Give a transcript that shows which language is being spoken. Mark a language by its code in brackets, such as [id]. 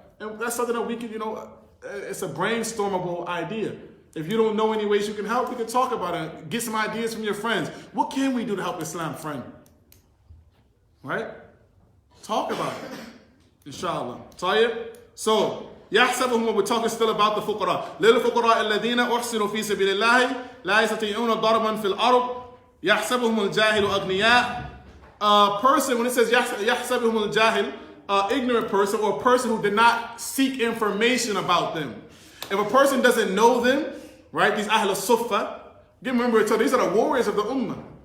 [en] And that's something that we can, it's a brainstormable idea. If you don't know any ways you can help, we can talk about it. Get some ideas from your friends. What can we do to help Islam, friend? Right? Talk about it. Inshallah. Tayyib? So, يحسبهم, we're talking still about the fuqara. [ar] للفقراء الذين أحسنوا في سبيل الله لا يستطيعون ضربا في الأرض يحسبهم الجاهل أغنياء. [en] A person, when it says [ar] يحسبهم الجاهل, [en] ignorant person or a person who did not seek information about them. If a person doesn't know them, right, these Ahl al-Suffa, remember, these are the warriors of the Ummah.